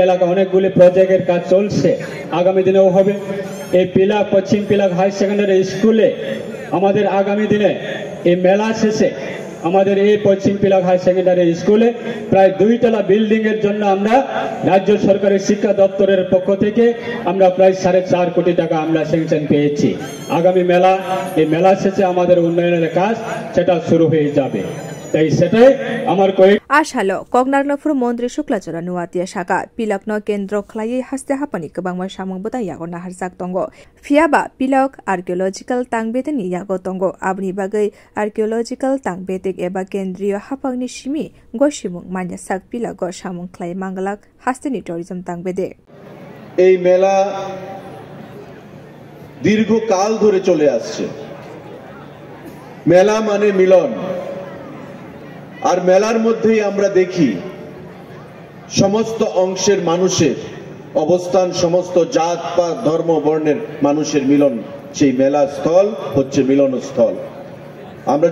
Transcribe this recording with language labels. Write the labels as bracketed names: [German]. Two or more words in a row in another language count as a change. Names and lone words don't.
[Bangla] এলাকা অনেকগুলি প্রজেক্টের কাজ চলছে আগামী দিনেও হবে এই পিলাক পশ্চিম পিলাক হাই সেকেন্ডারি স্কুলে আমাদের আগামী দিনে এই মেলা শেষে আমাদের এই পশ্চিম পিলাক হাই সেকেন্ডারি স্কুলে প্রায় 2 তলা বিল্ডিং এর জন্য আমরা রাজ্য সরকারের শিক্ষা দপ্তরের পক্ষ থেকে আমরা প্রায় 4.5 কোটি টাকা আমরা স্যাংশন পেয়েছি আগামী এই মেলা শেষে আমাদের উন্নয়নের কাজ সেটা শুরু হয়ে যাবে তাই সেটাই আমার [Kok Borok] Ashalo Kognarno Furu Mantri Shukla Charan Watia Shaka Pilakno Kendro Khlai Haste Hapani Kabangma Samung Buta Yagona Harsak Tongo Fiaba Pilak Archaeological Tangbeten Yago Tongo Abni Bagai Archaeological Tangbetek Eba Kendriyo Hapagni Shimi Goshimung Manya Sak Pilago Samung Khlai Mangalak Hasteni Tourism Tangbede [Bangla] এই মেলা দীর্ঘকাল ধরে চলে আসছে মেলা মানে মিলন আর মেলার মধ্যেই আমরা দেখি সমস্ত অংশের মানুষের অবস্থান সমস্ত জাত পাত ধর্ম বর্ণের মানুষের মিলন সেই মেলা স্থল হচ্ছে মিলনস্থল আমরা